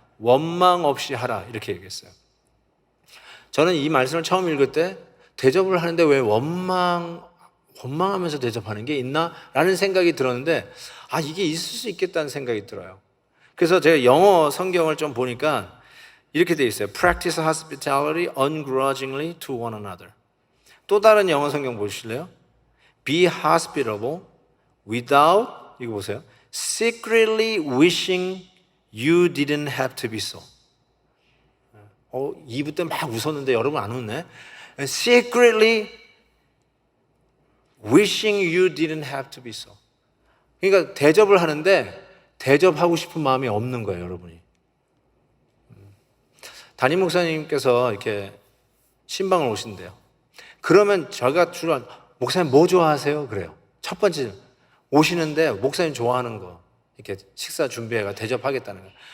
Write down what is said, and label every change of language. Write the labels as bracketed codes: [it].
[ko] 원망 없이 하라 이렇게 얘기했어요. 저는 이 말씀을 처음 읽을 때 대접을 하는데 왜 원망하면서 대접하는 게 있나? 라는 생각이 들었는데 이게 있을 수 있겠다는 생각이 들어요. 그래서 제가 영어 성경을 좀 보니까 이렇게 돼 있어요. [en] Practice hospitality ungrudgingly to one another. [ko] 또 다른 영어 성경 보실래요? [en] Be hospitable without, [ko] 이거 보세요. [en] Secretly wishing you didn't have to be so. [ko] 2부 때 막 웃었는데 여러분 안 웃네. [en] Secretly wishing you didn't have to be so. [ko] 그러니까 대접을 하는데 대접하고 싶은 마음이 없는 거예요, 여러분이. 담임 목사님께서 이렇게 신방을 오신대요. 그러면 제가 주로 목사님 뭐 좋아하세요? 그래요. 첫 번째 오시는데 목사님 좋아하는 거 이렇게 식사 준비해가 대접하겠다는 거예요.